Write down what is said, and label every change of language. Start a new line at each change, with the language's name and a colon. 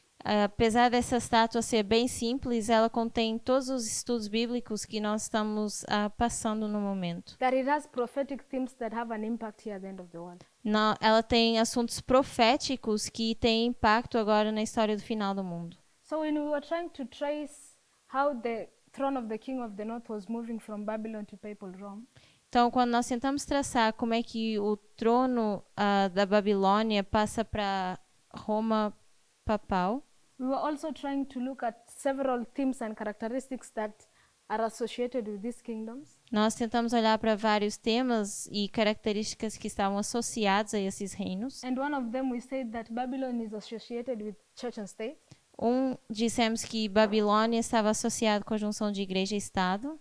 Portuguese: Apesar dessa estátua ser bem simples, ela contém todos os estudos bíblicos que nós estamos passando no momento.
English: That it has prophetic themes that have an impact here at the end of the world.
Portuguese: Ela tem assuntos proféticos que têm impacto agora na história do final do mundo.
English: So when we were trying to trace how the throne of the king of the north was moving from Babylon to papal Rome,
Portuguese: Então, quando nós tentamos traçar como é que o trono da Babilônia passa para Roma papal,
English: we were also trying to look at several themes and characteristics that are associated with these kingdoms.
Portuguese: nós tentamos olhar para vários temas e características que estavam associados a esses reinos.
English: And one of them we said that Babylon is associated with church and state.
Portuguese: Dissemos que Babilônia estava associado com a junção de igreja e Estado.